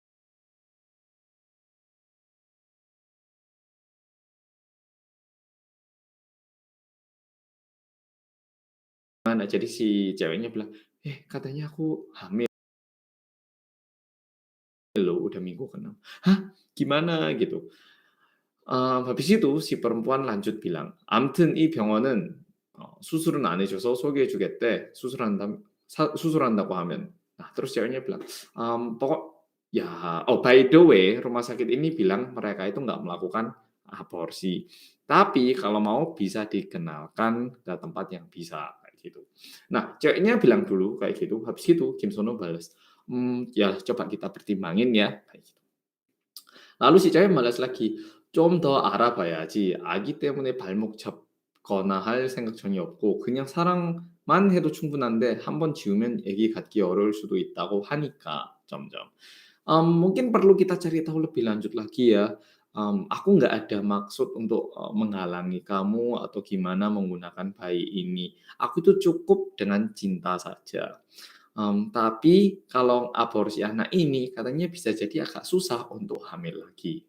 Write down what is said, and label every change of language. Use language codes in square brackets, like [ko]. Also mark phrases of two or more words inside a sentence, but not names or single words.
[id] Jadi si ceweknya bilang, katanya aku hamil loh, udah minggu ke-6." "Hah? Gimana?" Gitu. habis itu si perempuan lanjut bilang, [ko] "아무튼 이 병원은 수술은 안 해줘서 소개해 주겠대. 수술한다고 하면." [id] Nah, terus ceweknya bilang, [en] by the way, [id] rumah sakit ini bilang mereka itu nggak melakukan aborsi. Tapi kalau mau bisa dikenalkan ke tempat yang bisa kayak gitu. Nah, ceweknya bilang dulu kayak gitu. Habis itu Kim Sono balas, ya coba kita pertimbangin ya kayak gitu. Lalu si cewek balas lagi, [ko] "좀 더 알아봐야지. 아기 때문에 발목 잡거나 할 생각 전혀 없고 그냥 사랑만 해도 충분한데 한번 지우면 애기 갖기 어려울 수도 있다고 하니까." 점점. [id] mungkin perlu kita cari tahu lebih lanjut lagi ya. Aku nggak ada maksud untuk menghalangi kamu atau gimana menggunakan bayi ini. Aku itu cukup dengan cinta saja. Tapi kalau aborsi anak ini katanya bisa jadi agak susah untuk hamil lagi.